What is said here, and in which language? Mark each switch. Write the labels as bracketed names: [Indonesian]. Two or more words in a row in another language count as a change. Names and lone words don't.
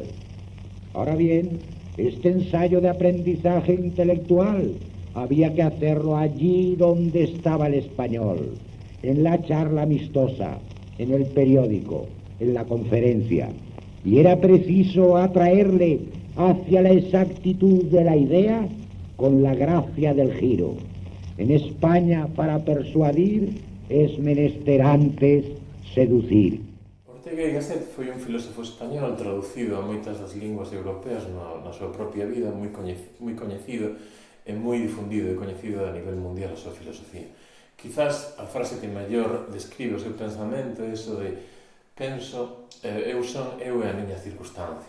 [Spanish] Ahora bien, este ensayo de aprendizaje intelectual había que hacerlo allí donde estaba el español, en la charla amistosa, en el periódico, en la conferencia, y era preciso atraerle hacia la exactitud de la idea con la gracia del giro. En España, para persuadir, es menester antes seducir. [Galician] Ortega y Gasset foi un filósofo español traducido a moitas das linguas europeas na súa propia vida, moi coñecido e moi difundido e coñecido a nivel mundial a súa filosofía. Quizás a frase que mellor describe o seu pensamento é iso de penso, eu son, eu e a miña circunstancia.